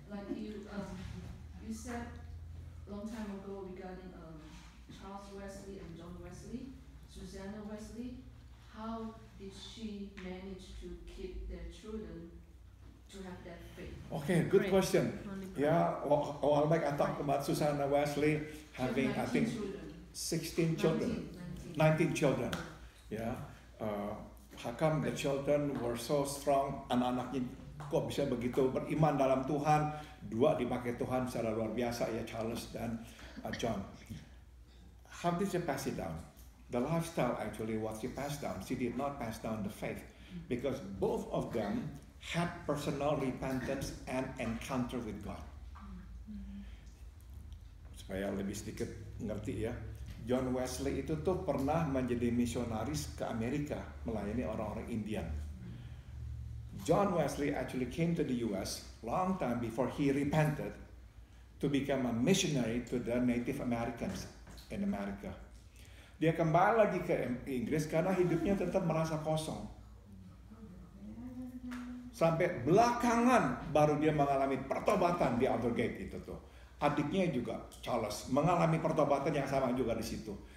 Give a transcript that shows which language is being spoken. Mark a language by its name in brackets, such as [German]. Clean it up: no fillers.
[English] Like you said long time ago regarding Charles Wesley and John Wesley, Susanna Wesley, how did she manage to keep their children to have that faith? Okay, good Pray. question. Only pray. Yeah, a while back I talked about Susanna Wesley having, I think, 16 children. 19 children. Yeah. How come the children were so strong? [Indonesian] Anak-anaknya kok bisa begitu beriman dalam Tuhan? Dua dipakai Tuhan secara luar biasa ya, Charles dan John. [English] How did she pass it down? The lifestyle actually what she passed down. She did not pass down the faith because both of them had personal repentance and encounter with God. [Indonesian] Supaya lebih sedikit ngerti ya, John Wesley itu tuh pernah menjadi misionaris ke Amerika melayani orang-orang Indian. [English] John Wesley actually came to the US long time before he repented to become a missionary to the Native Americans in America. [Indonesian] Dia kembali lagi ke Inggris karena hidupnya tetap merasa kosong. Sampai belakangan baru dia mengalami pertobatan di Aldersgate itu tuh. Adiknya juga Charles mengalami pertobatan yang sama juga di situ.